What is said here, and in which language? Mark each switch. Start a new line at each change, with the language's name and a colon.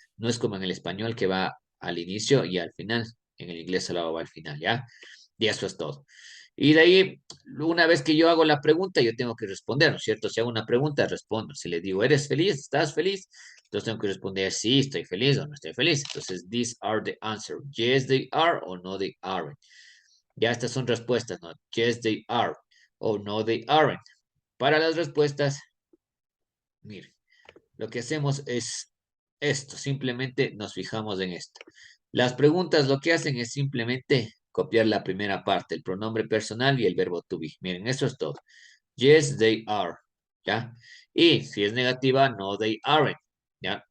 Spanish: No es como en el español que va al inicio y al final. En el inglés solo va al final, ¿ya? Y eso es todo. Y de ahí, una vez que yo hago la pregunta, yo tengo que responder, ¿no es cierto? Si hago una pregunta, respondo. Si le digo, ¿eres feliz? ¿Estás feliz? Entonces tengo que responder, sí, estoy feliz o no estoy feliz.
English: Entonces, these are the answer. Yes, they are o no, they aren't.
Spanish: Ya estas son respuestas, ¿no?
English: Yes, they are o no, they aren't.
Spanish: Para las respuestas, mire, lo que hacemos es esto, simplemente nos fijamos en esto. Las preguntas lo que hacen es simplemente copiar la primera parte, el pronombre personal y el verbo to be. Miren, eso es todo.
English: Yes, they are.
Spanish: ¿Ya? Y si es negativa,
English: no, they aren't.
Spanish: ¿Ya?